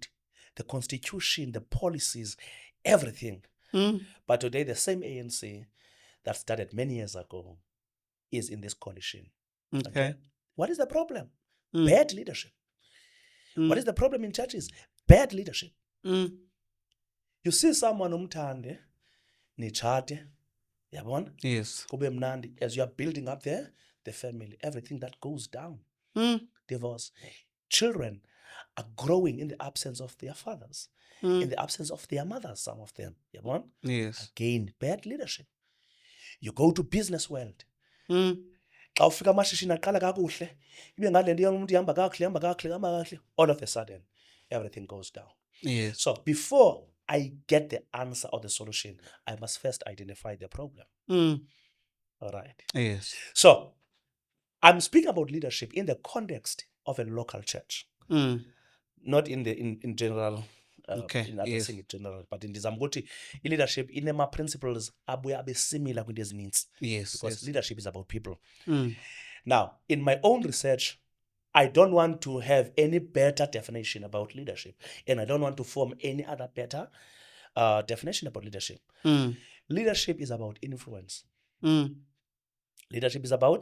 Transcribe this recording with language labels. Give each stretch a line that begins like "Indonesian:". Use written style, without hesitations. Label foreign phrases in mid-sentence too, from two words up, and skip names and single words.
English: The constitution, the policies, everything. But today, the same ANC that started many years ago is in this condition. Okay. What is the problem? Bad leadership. What is the problem in churches? Bad leadership. You see someone
Xhosa: umthande, nichate, yabona?
English: Yes.
Xhosa: Kube mnandi.
English: As you are building up the family, everything that goes down. Divorce. Children are growing in the absence of their fathers, in the absence of their mothers, some of them.
Xhosa: Yabona?
English: Yes. Again, bad leadership. You go to business world.
Xhosa: Xa ufika amashishini aqala kakuhle, ibe ngale nto umuntu ihamba kakuhle,
English: all of a sudden, everything goes down. Yes. So before I get the answer or the solution, I must first identify the problem. All right. Yes. So I'm speaking about leadership in the context of a local church, not in general. Okay. In other Yes. thing in general, but in
Xhosa: ndizama ukuthi i-leadership inema principles abuya abe similar kwinto ezininzi.
English: Yes. Because Yes. leadership is about people. Now, in my own research, I don't want to have any better definition about leadership, and I don't want to form any other better definition about leadership. Leadership is about influence. Leadership is about